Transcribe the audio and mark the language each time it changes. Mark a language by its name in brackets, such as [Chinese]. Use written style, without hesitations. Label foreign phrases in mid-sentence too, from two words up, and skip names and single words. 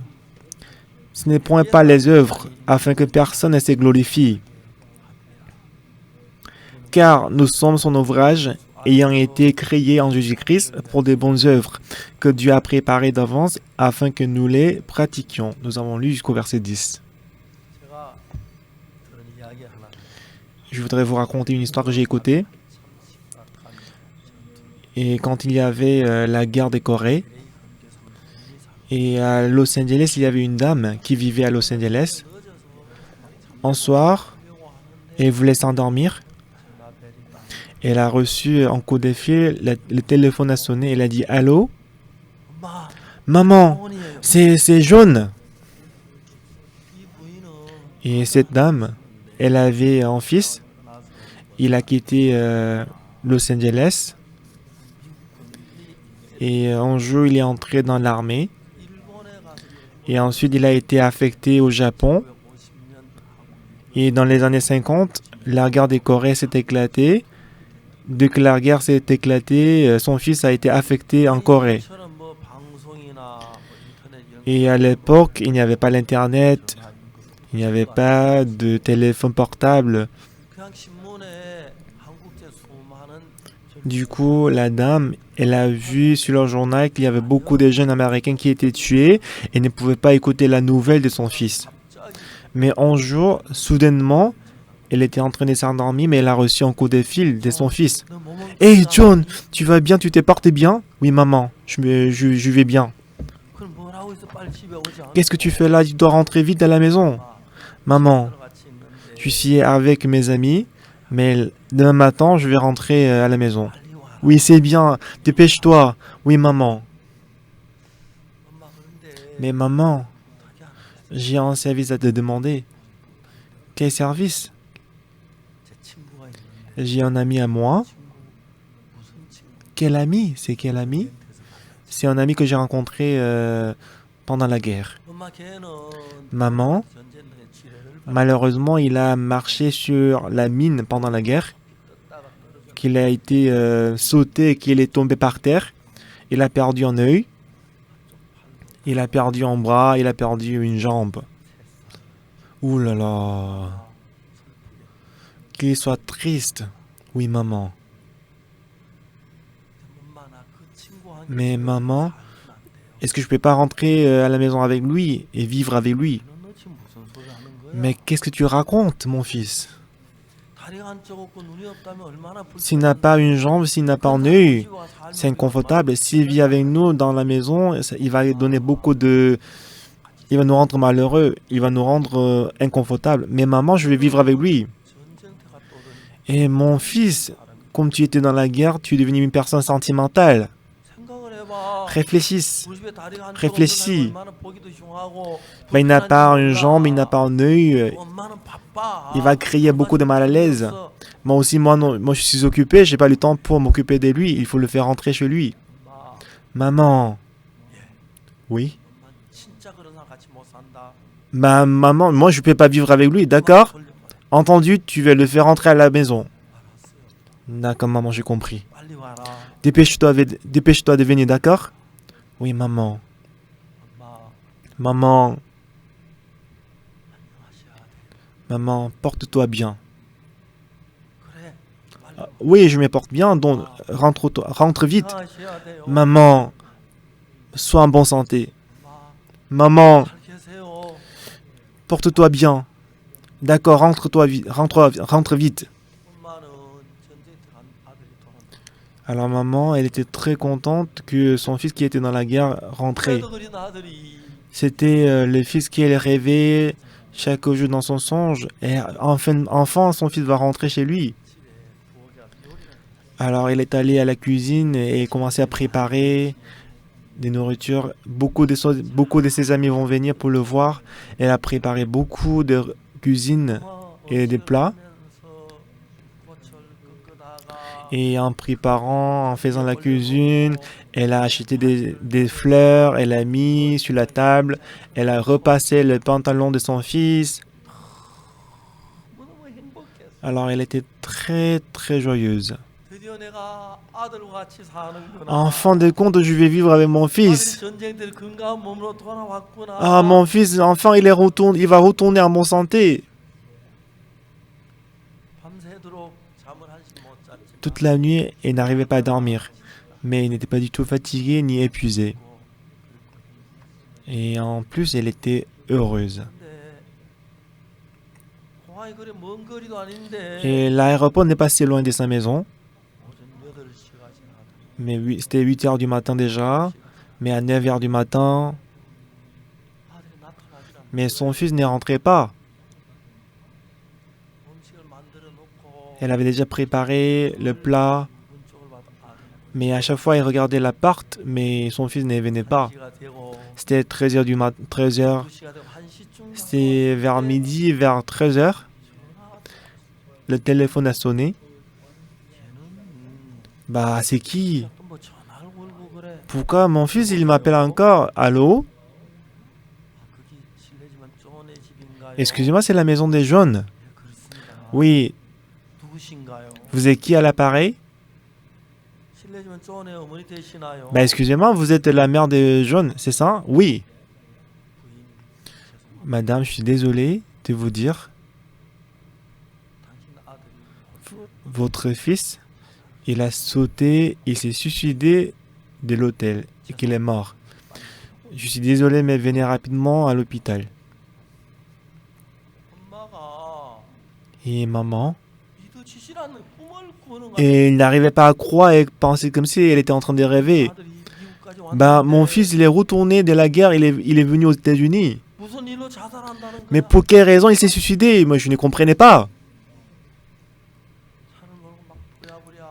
[French] Ce n'est point pas les œuvres, afin que personne ne se glorifie. Car nous sommes son ouvrage, ayant été créés en Jésus-Christ pour de bonnes œuvres, que Dieu a préparées d'avance afin que nous les pratiquions. Nous avons lu jusqu'au verset 10. [Korean] 제가 들은 이야기 하나 [French] Je voudrais vous raconter une histoire que j'ai écoutée. Et quand il y avait la guerre des Corées, et à Los Angeles, il y avait une dame qui vivait à Los Angeles. Un soir, elle voulait s'endormir. Elle a reçu un coup de fil, le téléphone a sonné, elle a dit « Allô? [Korean] 엄마 [French] Maman, [Korean] 어머니예요. [French] c'est jaune !» [Korean] 이 부인은 [French] Et cette dame, elle avait un fils. Il a quitté Los Angeles. Et un jour, il est entré dans l'armée. [Korean] 일본에 가서 [French] Et ensuite, il a été affecté au Japon. [Korean] 50년 [French] Et dans les années 50, la guerre des Corées s'est éclatée. Dès que la guerre s'est éclatée, son fils a été affecté en Corée. [Korean] 처럼 뭐 방송이나 뭐 인터넷 이런 [French] Et à l'époque, il n'y avait pas l'Internet, il n'y avait pas de téléphone portable. [Korean] 그냥 신문에 한국제 수많은 [French] Du coup, la dame, elle a vu sur le journal qu'il y avait beaucoup de jeunes Américains qui étaient tués et ne pouvaient pas écouter la nouvelle de son fils. Mais un jour, soudainement, elle était en train de s'endormir, mais elle a reçu un coup de fil de son fils. [Korean] 너 몸은 [French] « Hey John, tu vas bien, tu t'es porté bien ?»« Oui maman, je vais bien. [Korean] 그럼 뭘 하고 있어? 빨리 집에 오지 않아? [French] Qu'est-ce que tu fais là? Tu dois rentrer vite à la maison. »« Maman, [Korean] 같이 있는데 [French] je suis avec mes amis, mais demain matin, je vais rentrer à la maison. »« [Korean] 빨리 와. [French] Oui, c'est bien, dépêche-toi. »« Oui maman. [Korean] 엄마 그런데 » [French] Mais maman, [Korean] 부탁이 하나 있어. [French] j'ai un service à te demander. »« Quel service? [Korean] 제 친구가 있는데 [French] J'ai un ami à moi. »« [Korean] 친구 무슨 친구? [French] Quel ami? C'est quel ami? C'est un ami que j'ai rencontré pendant la guerre. [Korean] 엄마 걔는 [French] Maman, [Korean] 전쟁터에 지뢰를 [French] malheureusement, il a marché sur la mine pendant la guerre, [Korean] 받다가 떨어져 [French] qu'il a été sauté et qu'il est tombé par terre. Il a perdu un œil, il a perdu un bras, il a perdu une jambe. Ouh là là, qu'il soit triste. Oui, maman. [Korean] 엄마 나 그 친구한테 [French] Mais maman, [Korean] 살면 안 돼요. [French] est-ce que je peux pas rentrer à la maison avec lui et vivre avec lui? [Korean] 너 지금 무슨 소리 하는 거야? [French] Mais qu'est-ce que tu racontes, mon fils? [Korean] 다리가 한쪽 없고 눈이 없다면 얼마나 [French] S'il n'a pas une jambe, s'il n'a pas un œil, c'est inconfortable. S'il vit avec nous dans la maison, il va donner beaucoup de il va nous rendre malheureux, il va nous rendre inconfortables. Mais maman, je vais vivre avec lui. [Korean] 전쟁터가 떠오르니 [French] Et mon fils, comme tu étais dans la guerre, tu es devenu une personne sentimentale. [Korean] 생각을 해봐. [French] Réfléchisse. [Korean] 우리 집에 다리가 한쪽 없는 [French] Réfléchis. [Korean] 사람이 얼마나 보기도 흉하고 [French] Ben, il n'a [Korean] 불편한지 [French] pas une [Korean] 몰라. [French] jambe, il n'a pas un œil. [Korean] 엄마는 바빠. [French] Il va créer beaucoup de mal à l'aise. [Korean] 없어. [French] Moi aussi, moi, non, moi je suis occupé, j'ai pas le temps pour m'occuper de lui. Il faut le faire rentrer chez lui. [Korean] 엄마, [French] Maman. Oui. [Korean] 엄마 진짜 그런 사람 같이 못 산다. [French] Maman, moi je peux pas vivre avec lui, d'accord? [Korean] 돌려봐. [French] Entendu, tu vas le faire rentrer à la maison. [Korean] 알았어요. [French] D'accord, maman, j'ai compris. [Korean] 빨리 와라. [French] Dépêche-toi de venir, d'accord? Oui, maman. [Korean] 엄마, [French] Maman, [Korean] 안녕하셔야 돼. [French] maman, porte-toi bien. [Korean] 그래. 빨리 [French] Ah, oui, je me porte bien, donc rentre vite. [Korean] 안녕하셔야 돼요. [French] Maman, sois en bonne santé. [Korean] 엄마, [French] Maman, [Korean] 잘 계세요. [French] porte-toi bien. D'accord, rentre vite. [Korean] 엄마는 전쟁터 간 아들이 돌아온다. [French] Alors maman, elle était très contente que son fils qui était dans la guerre rentrait. [Korean] 그래도 그린 아들이 [French] C'était le fils qu'elle rêvait chaque jour dans son songe. Et enfin, son fils va rentrer chez lui. [Korean] 집에 부엌에 와서 요리를 [French] Alors il est allé à la cuisine et commençait à préparer des nourritures. Beaucoup de ses amis vont venir pour le voir. Elle a préparé beaucoup de cuisine et des plats. Et en préparant, en faisant la cuisine, elle a acheté des fleurs, elle a mis sur la table, elle a repassé le pantalon de son fils. [Korean] 너무 행복했어. [French] Alors elle était très très joyeuse. [Korean] 드디어 내가 아들과 같이 사는구나. [French] En fin de compte, je vais vivre avec mon [Korean] 아들이 [French] fils. [Korean] 전쟁들 건강한 몸으로 돌아왔구나. [French] Ah, mon fils, enfin il va retourner en bonne santé. [Korean] 밤새도록 잠을 한시 못 잤지만 [French] Toute la nuit, elle n'arrivait pas à dormir. Mais elle n'était pas du tout fatiguée ni épuisée. Et en plus, elle était heureuse. [Korean] 근데 공항이 그리 먼 거리도 아닌데 [French] Et l'aéroport n'est pas si loin de sa maison. [Korean] 오전 8시가 지나가더니 [French] Mais c'était 8 heures du matin déjà. Mais à 9 heures du matin, [Korean] 아들이 나타나질 않는 [French] mais son fils n'est rentré pas. [Korean] 음식을 만들어 놓고 [French] Elle avait déjà préparé le plat. [Korean] 문 쪽을 봐도 아들이 [French] Mais à chaque fois, elle regardait l'appart, mais son fils ne venait pas. [Korean] 1시가 되고 [French] C'était 13 heures du matin. 13 heures. [Korean] 2시가 되고 1시쯤 [French] C'était vers midi, vers 13 heures. Le téléphone a sonné. Bah, c'est qui? [Korean] 또 뭐 전화를 걸고 그래. [French] Pourquoi mon fils, il m'appelle encore? Allô? [Korean] 거기 실례지만 쪼네 집인가요? [French] Excusez-moi, c'est la maison des jaunes. [Korean] 네, 그렇습니다. [French] Oui, [Korean] 누구신가요? [French] vous êtes qui à l'appareil? [Korean] 실례지만 쪼네 어머니 되시나요? [French] Bah, excusez-moi, vous êtes la mère des jaunes, c'est ça? Oui. [Korean] 부인, 죄송합니다. [French] Madame, je suis désolé de vous dire, [Korean] 당신 아들이 [French] votre fils, il a sauté, il s'est suicidé de l'hôtel et qu'il est mort. Je suis désolé, mais venez rapidement à l'hôpital. [Korean] 엄마가 [French] Et maman? [Korean] 믿어지질 않는 꿈을 꾸는 거 [French] Et il n'arrivait pas à croire et penser comme si elle était en train de rêver. [Korean] 아들이 미국까지 [French] Bah, [Korean] 왔는데 [French] mon fils, il est retourné de la guerre, il est venu aux États-Unis. [Korean] 무슨 일로 자살한다는 [French] Mais [Korean] 거야? [French] pour quelle raison il s'est suicidé? Moi, je ne comprenais pas. [Korean] 차를 몰고 막 부랴부랴